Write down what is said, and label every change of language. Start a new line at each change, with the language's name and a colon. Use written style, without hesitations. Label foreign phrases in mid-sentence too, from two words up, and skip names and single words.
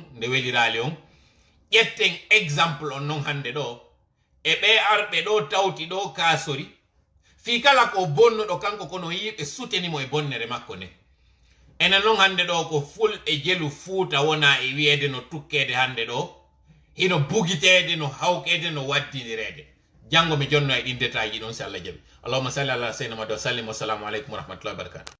Fula: nde welirali on ƴetten exemple on noon hande ɗo e ɓe arɓe ɗo tawti ɗo kasori fi kala ko bonnuɗo kanko kono yiɓe sutenimo e bonnere makko nde enen noon hande ɗo ko fulɓe jelu fuuta wona e wiyede no tukkede hande ɗo hino bugitede no hawkede no waddidirede janngo mi jonno e ɗin détail ji ɗon si Allah jaɓi
Arabic: اللهم صل على سيدنا محمد وسلم والسلام عليكم ورحمة الله وبركاته